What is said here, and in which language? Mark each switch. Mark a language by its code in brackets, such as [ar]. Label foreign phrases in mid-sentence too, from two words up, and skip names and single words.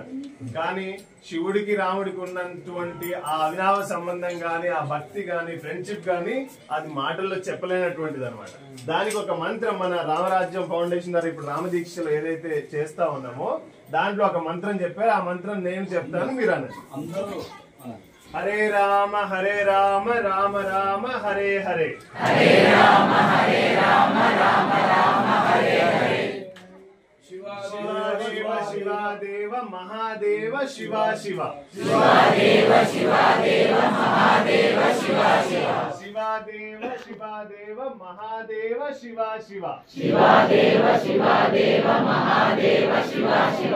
[te] కానీ శివుడికి రాముడికి ఉన్నటువంటి ఆ అవినావ సంబంధం గాని, ఆ భక్తి గాని, ఫ్రెండ్షిప్ గాని అది మాటల్లో చెప్పలేనటువంటిది అనమాట. దానికి ఒక మంత్రం మన రామరాజ్యం ఫౌండేషన్ ద్వారా ఇప్పుడు రామదీక్షలో ఏదైతే చేస్తా ఉన్నామో దాంట్లో ఒక మంత్రం చెప్పారు. ఆ మంత్రం నేను చెప్తాను, మీరు అన్నారు. [sa] హరే రామ రామ రామ హరే హరే, హరే రామ రామ రామ హరే హరే. శివ శివ శివ దేవ మహాదేవ శివ శివ, శివ దేవ శివ దేవ మహాదేవ శివ శివ, శివ దేవ శివ దేవ మహాదేవ శివ శివ, శివ దేవ శివ దేవ మహాదేవ శివ శివ.